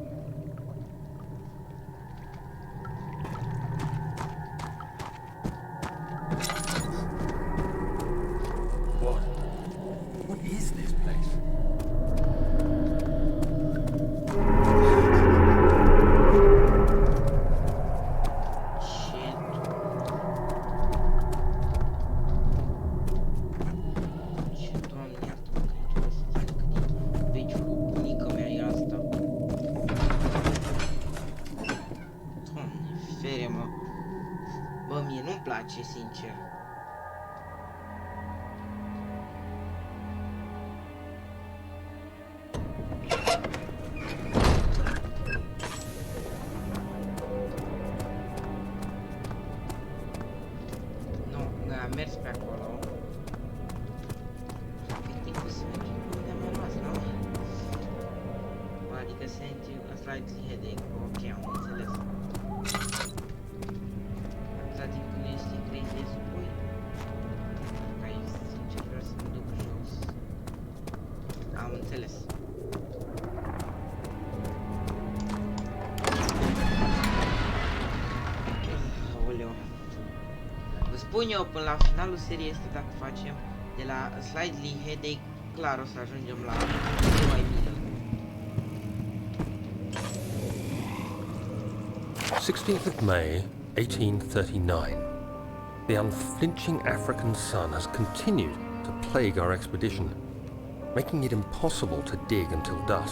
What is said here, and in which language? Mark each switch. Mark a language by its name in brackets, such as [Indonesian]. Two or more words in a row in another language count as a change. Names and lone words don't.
[English] What? What is this place? Shit. [Romanian] Ce, Doamne, iartă-mă că nici nu știu cât de veciul cu bunica mea e asta. Doamne, fere-mă. Bă, mie nu-mi place, sincer. Nu, noi am mers pe acolo. Efectiv, să mergem unde am rămas, nu? Bă, adică [English] a slightly headache. [Romanian] Ok, am înțeles. Atâta timp când nu este crazy de spui. Că aici, sincer, vreau să mă duc jos. Am înțeles. Aoleu. Vă spun eu, până la finalul seriei este, dacă facem de la [English] slightly headache, [Romanian] clar o să ajungem la mai bine. [English] 16th of May, 1839. The unflinching African sun has continued to plague our expedition, making it impossible to dig until dusk.